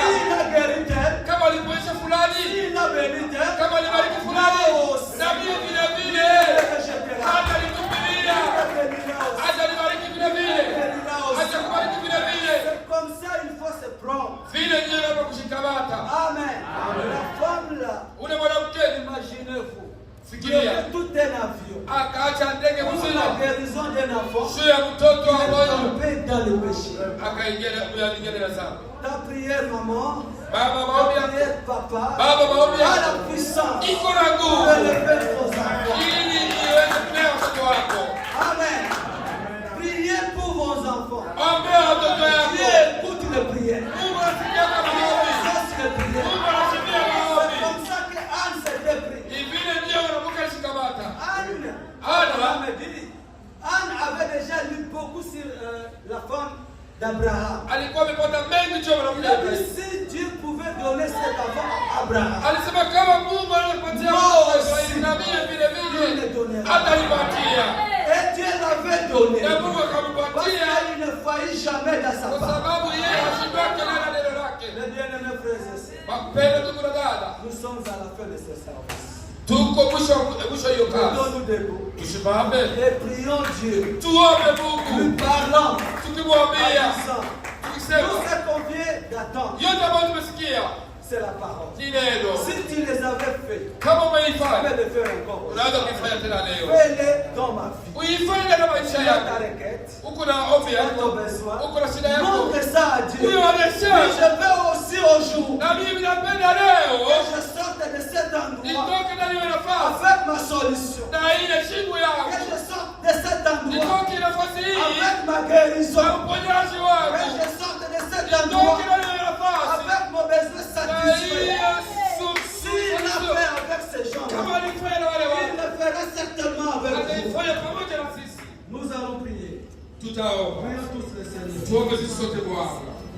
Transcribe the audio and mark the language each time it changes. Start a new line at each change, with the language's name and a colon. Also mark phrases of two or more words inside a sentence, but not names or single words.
French: S'il a guéri tel,
Swahili: Kama alipoesha fulani,
French: s'il a béni tel,
Swahili: kama alibariki fulani, na mie vile vile atanitupilia, atanibariki vile vile, atakubariki vile vile.
French: c'est comme ça il faut se prendre.
Swahili: Vile ndio ndio kushikamata.
French: Amen. La femme là,
Swahili: Ule mwanamke,
French: imaginez-vous, il
Swahili: fikiria,
French: avait tout un avion
Swahili: akaacha ndege
French: pour
Swahili: mzima
French: la guérison d'un enfant
Swahili: juu ya mtoto
French: qui est
Swahili: ambaye
French: tombé dans le péché.
Swahili: akaingia na zao.
French: Ta prière, maman,
Swahili: Baba,
French: ta
Swahili: maombi yako,
French: prière, papa,
Swahili: Baba, maombi
French: a la
Swahili: yako
French: puissance
Swahili: iko na
French: pour
Swahili: nguvu
French: élever vos enfants.
Swahili: ili iweze kulea watoto wako.
French: Amen. Priez pour vos enfants.
Swahili: Ombea watoto
French: Dieu
Swahili: yako.
French: écoute les prières.
Swahili: Mungu anasikia kama
French: Dieu
Swahili: maombi.
French: exauce les prières.
Swahili: Mungu anasikia
French: C'est
Swahili: maombi.
French: comme ça que Anne s'était pris.
Swahili: Ni vile ndio unapoka shikamata.
French: Anne,
Swahili: Anna,
French: me dit, Anne avait déjà lu beaucoup sur la femme d'Abraham.
Swahili: alikuwa amepata mengi juu ya
French: Il
Swahili: mwanamke.
French: a dit, si Dieu pouvait donner cet enfant à Abraham,
Swahili: Alisema kama Mungu anakupatia Wow. Israeli na mie vile
French: Dieu le
Swahili: vile
French: donnera.
Swahili: atanipatia.
French: Et Dieu l'avait donné.
Swahili: Na Mungu
French: Parce
Swahili: akampatia
French: qu'il ne faillit jamais dans sa
Swahili: kwa
French: part.
Swahili: sababu yeye hashindwake na neno lake.
French: Les bien-aimés frères et sœurs,
Swahili: Wapendwa ndugu na dada,
French: nous sommes à la fin de ce service.
Swahili: Tuko mwisho hiyo kazi.
French: Mettons-nous debout.
Swahili: Tusimame.
French: Et prions Dieu.
Swahili: Tuombe
French: Nous
Swahili: Mungu.
French: parlons.
Swahili: Tukimwambia.
French: Tout
Swahili: Tukisema.
French: ce qu'on vient d'attendre,
Swahili: Yote ambayo tumesikia.
French: c'est la parole.
Swahili: Ni neno.
French: Si tu les avais fait,
Swahili: Kama
French: tu
Swahili: umeifanya.
French: peux le faire encore.
Swahili: Unaweza kuifanya tena leo.
French: Fais-le dans ma vie.
Swahili: Uifanye katika maisha
French: Tu as ta
Swahili: yako.
French: requête,
Swahili: Uko na ombi
French: tu as ton
Swahili: yako.
French: besoin.
Swahili: Uko na shida yako.
French: Montre ça à Dieu.
Swahili: Huyo
French: Et
Swahili: anasema.
French: je veux aussi aujourd'hui
Swahili: Na mimi napenda leo.
French: que je sorte de cet endroit
Swahili: Nitoke na hiyo nafasi.
French: avec ma solution.
Swahili: Na ile shingo yako.
French: Que je sorte de cet endroit
Swahili: Nitoke nafasi hii.
French: avec ma guérison.
Swahili: Na uponyaji
French: Que
Swahili: wako.
French: je sorte de cet endroit
Swahili: Nitoke na hiyo nafasi.
French: avec mon besoin
Swahili: Na
French: satisfait.
Swahili: hiyo
French: S'il a fait avec ces gens-là,
Swahili: kama alifanya na wale
French: il
Swahili: watu.
French: le fera certainement avec vous.
Swahili: Ataifanya pamoja na sisi.
French: Nous allons prier.
Swahili: Tutaomba.
French: Prions tous le Seigneur.
Swahili: Tuombe sisi sote Bwana.